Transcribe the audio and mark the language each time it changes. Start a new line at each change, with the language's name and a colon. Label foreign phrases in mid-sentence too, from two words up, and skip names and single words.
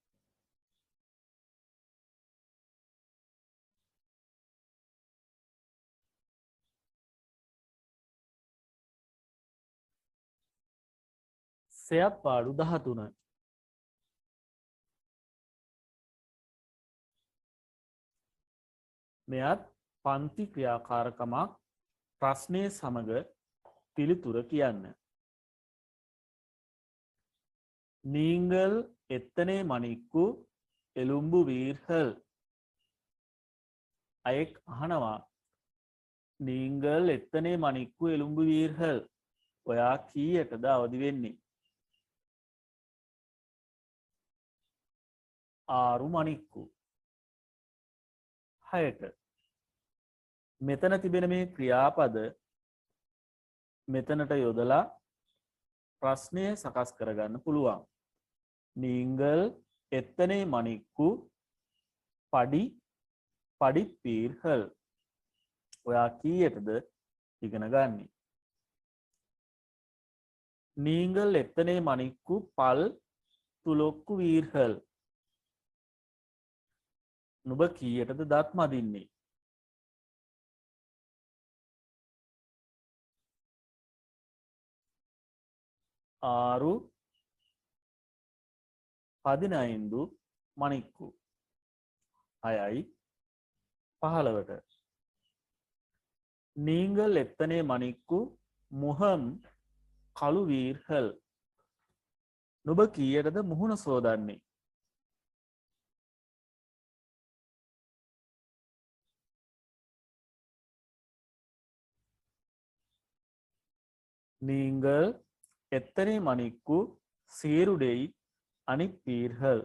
Sinhala: සෙයක් පාඩු 13. මෙයත් පන්ති ක්‍රියාකාරකමක්. ප්‍රශ්නය සමග පිළිතුර කියන්න.
Tamil: நீங்கள் எத்தனை மணிக்கு எழும்புவீர்கள்?
Sinhala: අයෙක් අහනවා
Tamil: நீங்கள் எத்தனை மணிக்கு எழும்புவீர்கள்?
Sinhala: ඔයා කීයටද අවදි වෙන්නේ? 6 මணிක්කු. 6ට. මෙතන තිබෙන මේ ක්‍රියාපද මෙතනට යොදලා ප්‍රශ්නය සකස් කරගන්න පුළුවන්.
Tamil: நீங்கள் எத்தனை மணிக்கு படிப்பீர்கள்?
Sinhala: ඔයා කීයටද ඉගෙන ගන්නේ?
Tamil: நீங்கள் எத்தனை மணிக்கு பல் துலக்குவீர்கள்?
Sinhala: නුඹ කීයටද දත් මදින්නේ?
Tamil: 6:15 மணிக்கு.
Sinhala: 6:15ට.
Tamil: நீங்கள் எத்தனை மணிக்கு முகம் கழுவீர்கள்?
Sinhala: නුඹ කීයටද මුහුණ සෝදන්නේ?
Tamil: நீங்கள் எத்தனை மணிக்கு சீருடை அணிப்பீர்கள்?